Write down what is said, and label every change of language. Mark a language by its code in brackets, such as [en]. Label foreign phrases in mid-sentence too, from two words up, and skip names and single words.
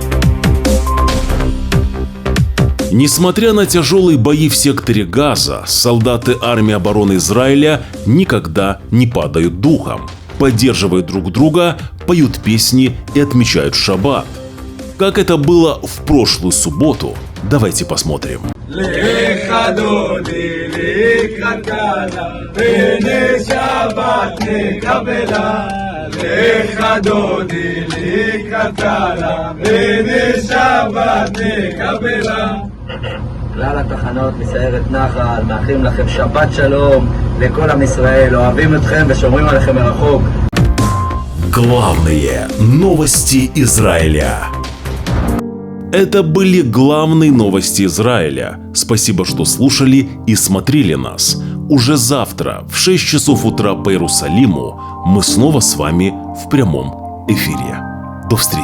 [ru] Несмотря на тяжелые бои в секторе Газа, солдаты армии обороны Израиля никогда не падают духом. Поддерживают друг друга, поют песни и отмечают шаббат. Как это было в прошлую субботу, давайте посмотрим. [he] כלל התחנות מסיירת נחל, מאחלים לכם שבת שלום לכל עם ישראל, אוהבים אתכם ושומרים עליכם מרחוק. [ru] Главные новости Израиля. Это были главные новости Израиля. Спасибо, что слушали и смотрели нас. Уже завтра в 6 часов утра по Иерусалиму мы снова с вами в прямом эфире.